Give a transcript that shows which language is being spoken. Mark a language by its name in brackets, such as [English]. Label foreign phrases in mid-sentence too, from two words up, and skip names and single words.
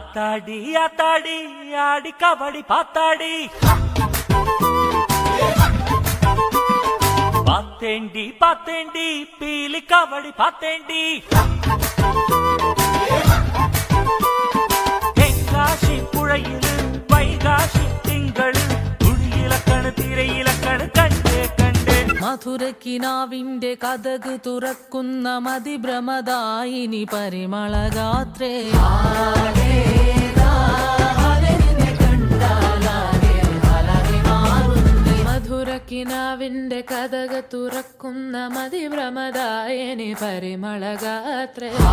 [Tamil] ஆத்தாடி ஆத்தாடி ஆடி கபடி பாத்தாடி பாத்தேண்டி பாத்தேண்டி பீலி கபடி பாத்தேண்டி தென்காசி புழையிല് வைகாசி [Malayalam] തിങ്കള് തുടിയിലക്കണ് തിരയിലക്കണ് കണ്ടേ കണ്ടേ മധുരക്കിനാവിന്റെ കഥക് തുറക്കുന്ന മതിഭ്രമദായിനി പരിമളഗാത്രേ മധുരക്കിനാവിന്റെ കഥക് തുറക്കുന്ന മതിഭ്രമദായിനി പരിമളഗാത്രേ